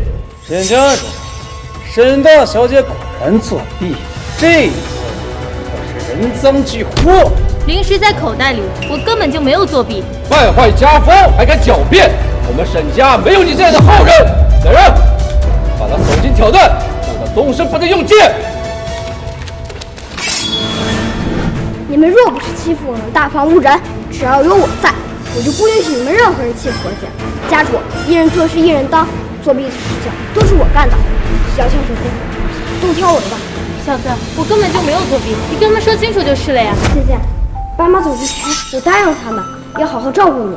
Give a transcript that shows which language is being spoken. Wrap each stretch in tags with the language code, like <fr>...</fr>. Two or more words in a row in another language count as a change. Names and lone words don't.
<zh>沈家主，沈大小姐果然作弊，這一次可是人贓俱獲。靈石在口袋裡，我根本就沒有作弊。敗壞家風，還敢狡辯？我們沈家沒有你這樣的後人。來人，把他手筋挑斷，讓他終身不得用劍。你們若不是欺負我們大方無人，只要有我在，我就不允許你們任何人欺負我劍。家主，一人做事一人當，作弊的事情都是我幹的。要枪手飞，都挑我的吧。小子，我根本就没有作弊，你跟他们说清楚就是了呀。姐姐，爸妈走之前，我答应他们要好好照顾你。</zh>